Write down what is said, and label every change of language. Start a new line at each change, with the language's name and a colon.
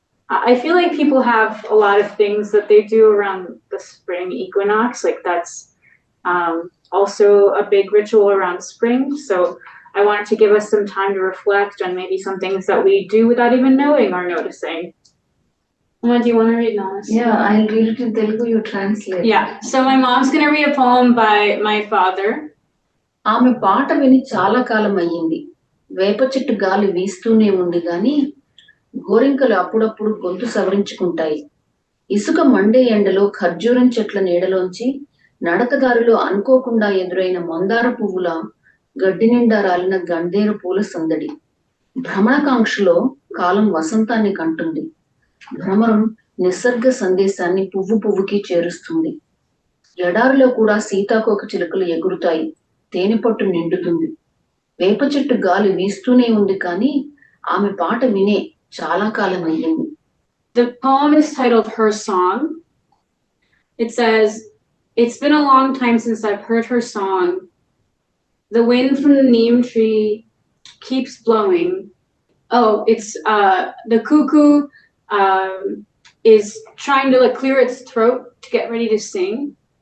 English: I feel like people have a lot of things that they do around the spring equinox, like that's also a big ritual around spring. So I wanted to give us some time to reflect on maybe some things that we do without even knowing or noticing. What do you want to read, Nanas? Yeah, I'll read it in Telugu, you translate. Yeah, so my mom's going to read a poem by my father.
Telugu: ఆమె పాట విని చాలా కాలం అయ్యింది. వేప చెట్టు గాలి వీస్తూనే ఉంది గాని గోరింకలు అప్పుడప్పుడు గొంతు సవరించుకుంటాయి. ఇసుక మండే ఎండలో ఖర్జూరం చెట్ల నీడలోంచి నడకదారిలో అనుకోకుండా ఎదురైన మందార పువ్వుల గడ్డి నిండా రాలిన గంధేరు పూల సందడి. భ్రమణకాంక్షలో కాలం వసంతాన్ని కంటుంది. భ్రమరం నిసర్గ సందేశాన్ని పువ్వు పువ్వుకి చేరుస్తుంది. ఎడారిలో కూడా సీతాకోక చిలుకలు ఎగురుతాయి. తేనెపట్టు నిండుతుంది. వేప చెట్టు గాలి వీస్తూనే ఉంది కానీ ఆమె పాట వినే చాలా కాలం అయ్యింది.
English: The poem is titled Her Song. It says, it's been a long time since I've heard her song. The wind from the neem tree keeps blowing. Oh, it's the cuckoo is trying to like clear its throat to get ready to sing.